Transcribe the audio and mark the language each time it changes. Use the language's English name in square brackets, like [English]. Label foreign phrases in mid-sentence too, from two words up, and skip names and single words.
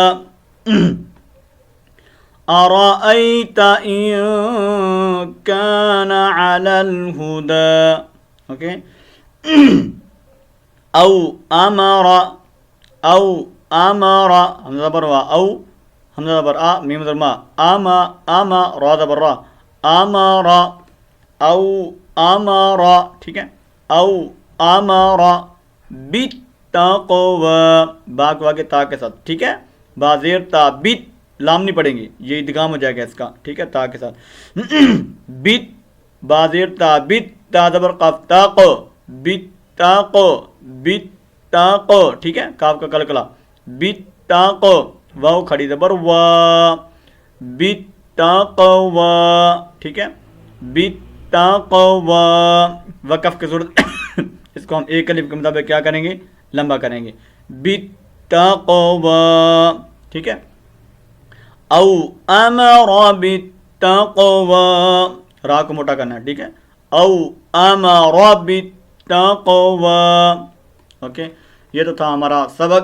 [Arabic] ارأیت ان کان علی الہدی، [Urdu] اوکے، [Arabic] او امر، او امر، [Urdu] حمزہ زبر وا، او حمزہ زبر آ، میم زبر ما، اما، اما، را زبر را، امر، [Arabic] او امر، [Urdu] ٹھیک ہے، [Arabic] او امر [Urdu] بالتقوی، با کو آگے تا کے ساتھ، ٹھیک ہے، با زیر تا، بت، لام نہیں پڑھیں گے، یہ ادغام ہو جائے گا اس کا، ٹھیک ہے، تا کے ساتھ، بت، با زیر تا، بت، تا زبر قاف، تاق، بتاق، بتاق، ٹھیک ہے، کاف کا کلکلا، بتاق، واو کھڑی زبر وا، بالتقوی، ٹھیک ہے، بالتقوی، وقف کی صورت اس کو ہم ایک الف کے مطابق کیا کریں گے، لمبا کریں گے، بالتقوی، ٹھیک ہے، [Arabic] او امر بالتقوی، [Urdu] را کو موٹا کرنا ہے، ٹھیک ہے، [Arabic] او امر بالتقوی، [Urdu] اوکے، یہ تو تھا ہمارا سبق۔